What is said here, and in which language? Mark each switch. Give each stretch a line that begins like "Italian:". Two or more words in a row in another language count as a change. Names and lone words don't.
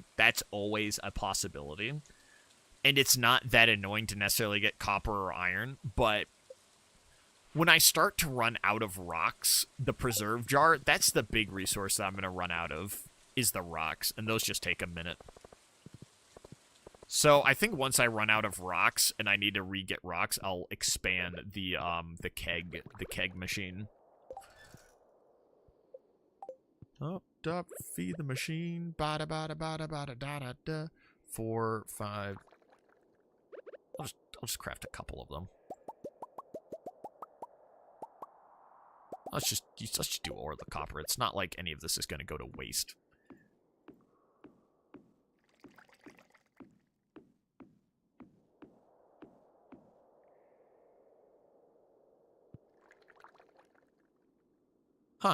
English: That's always a possibility. And it's not that annoying to necessarily get copper or iron, but when I start to run out of rocks, the preserve jar, that's the big resource that I'm gonna run out of, is the rocks, and those just take a minute. So I think once I run out of rocks and I need to re-get rocks, I'll expand the keg machine. Up, feed the machine. Bada bada bada bada da da da. 4, 5. I'll just craft a couple of them. Let's just do ore the copper. It's not like any of this is going to go to waste. Huh.